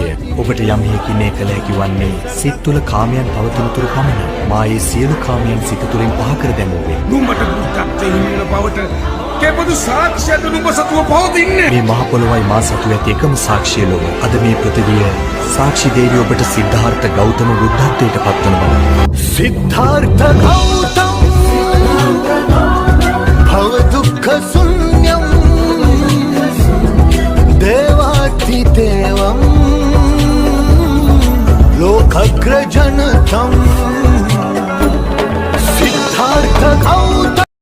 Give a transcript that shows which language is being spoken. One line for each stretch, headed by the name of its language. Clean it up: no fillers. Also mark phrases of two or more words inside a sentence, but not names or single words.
Sinhala: ඔබට යම් හේකිනේ කළ හැකි වන්නේ සිත් තුළ කාමයන් පවතින තුරු පමණයි. මා ඒ සියලු කාමයන් සිත තුළින් පහ කර දැමුවේ. නුඹට බුද්ධත්වයේ හිමිවන බවට කෙබඳු සාක්ෂියද නුඹ සතුව පවතින්නේ? මේ මහ පොළොවයි මා සතු ඇති එකම සාක්ෂිය ලොව. අද මේ පෘථිවිය සාක්ෂි දේවී ඔබට සිද්ධාර්ථ ගෞතම බුද්ධත්වයට පත්වන බව.
Sanskrit: सिद्धार्थ गौतम भव दुःख शून्यम देवातिदेवम लोकग्रजनतम सिद्धार्थ गौतम